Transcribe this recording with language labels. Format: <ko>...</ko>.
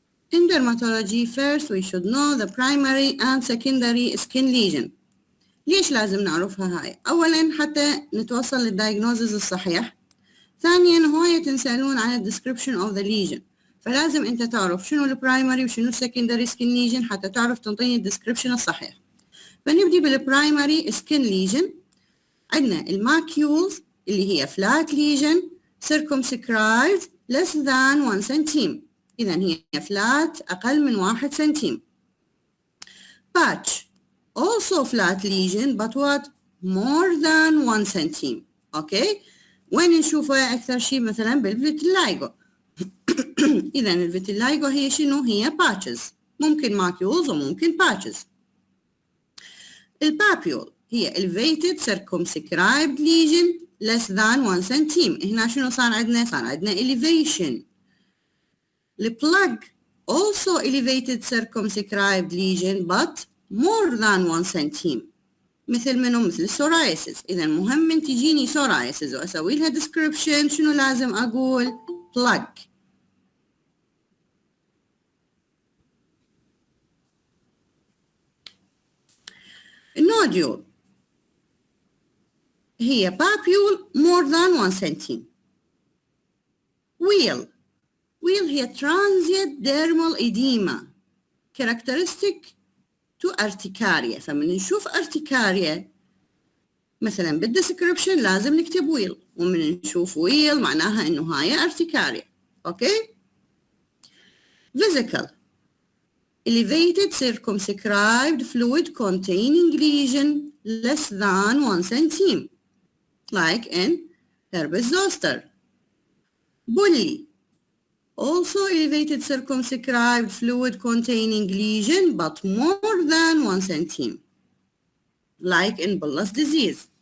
<en>In dermatology, first we should know the primary and secondary skin lesion.</en> <ar>ليش لازم نعرفها هاي؟ أولاً حتى نتوصل للدايجنوزز الصحيح. ثانياً هواية تنسألون عن الديسكريبشن</ar> <en>of the lesion،</en> <ar>فلازم أنت تعرف شنو البرايمري وشنو السكندري سكين ليجن حتى تعرف تنطيني الديسكريبشن الصحيح. فنبدي بالبرايمري سكين ليجن. عندنا الماكيولز اللي هي فلات ليجن</ar> <en>circumscribed less than 1</en> <ar>سنتيم، إذا هي فلات أقل من 1 سنتيم.</ar> <en>patch also flat lesion but what more than 1 سنتيم.</en> <ar>أوكي، وين نشوفها أكثر شيء؟ مثلا بالفيتيلايجو. إذا الفيتيلايجو هي شنو؟ هي patches، ممكن ماكيولز وممكن patches.</ar> <en>البابيول هي elevated circumscribed lesion less than 1 سنتيم.</en> <ar>هنا شنو صار عندنا؟ صار عندنا elevation.</ar> <en>البلاج also elevated circumscribed lesion but more than 1 سنتيم،</en> <ar>مثل منو؟ مثل السورايسيس. إذا مهم من تجيني سورايسيس وأسوي لها description شنو لازم أقول؟ بلاج.</ar> <en>النوديول هي papule more than 1 سنتيم. wheal هي transient dermal edema characteristic to urticaria.</en> <ar>فمن نشوف urticaria مثلا بالديسكريبشن لازم نكتب ويل، ومن نشوف ويل معناها انه هاي urticaria. اوكي.</ar> <en>vesicle elevated circumscribed fluid containing lesion less than 1 centimeter like in herpes zoster. bully also elevated circumscribed fluid containing lesion but more than 1 centimeter like in bullous disease.</en>